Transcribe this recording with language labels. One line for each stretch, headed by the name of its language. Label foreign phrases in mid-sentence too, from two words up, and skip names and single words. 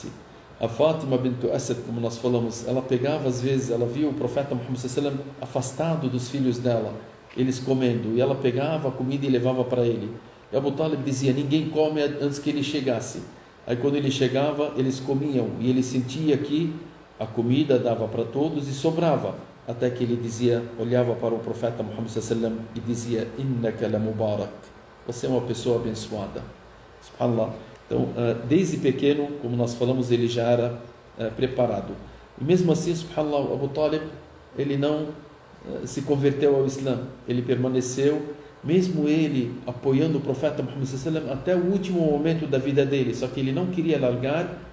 Portuguese: A Fátima bint Asad, como nós falamos, ela pegava às vezes, ela via o profeta Muhammad sallam afastado dos filhos dela, eles comendo, e ela pegava a comida e levava para ele. E Abu Talib dizia, ninguém come antes que ele chegasse. Aí quando ele chegava, eles comiam, e ele sentia que a comida dava para todos e sobrava, até que ele dizia, olhava para o profeta Muhammad sallam e dizia,
Arabic: إنك لمبارك,
Portuguese: você é uma pessoa abençoada. Subhanallah. Então, desde pequeno, como nós falamos, ele já era preparado. E mesmo assim, subhanallah, Abu Talib, ele não se converteu ao Islã, ele permaneceu, mesmo ele apoiando o profeta Muhammad sallam até o último momento da vida dele, só que ele não queria largar